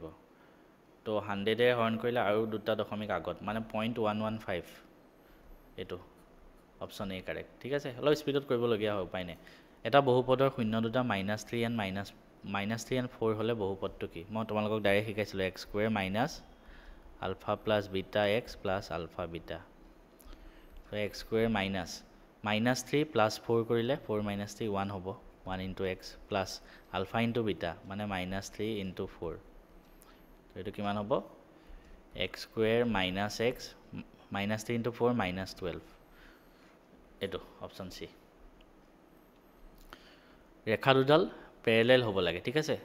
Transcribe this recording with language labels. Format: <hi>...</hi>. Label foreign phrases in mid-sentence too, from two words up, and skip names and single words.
<as>তো 100ৰে হৰণ কৰিলে আৰু দুটা দশমিক আগত, মানে 0.115, এইটো</as> <en>option A correct,</en> <as>ঠিক আছে। অলপ স্পীডত কৰিবলগীয়া হয়, উপায় নাই। এটা বহুপদৰ শূন্য দুটা -3 and -4 হ'লে বহুপদটো কি। মই তোমালোকক ডাইৰেক্ট শিকাইছিলোঁ, x² - α + βx + α β। তো x² -3 + 4 কৰিলে 4 - 3 1 হ'ব, 1 × x প্লাছ α × β মানে -3 × 4। তো এইটো কিমান হ'ব, x² - x -3 × 4 -12, এইটো</as> <en>option C.</en> <as>ৰেখা দুডাল পেৰেলেল হ'ব লাগে, ঠিক আছে।</as>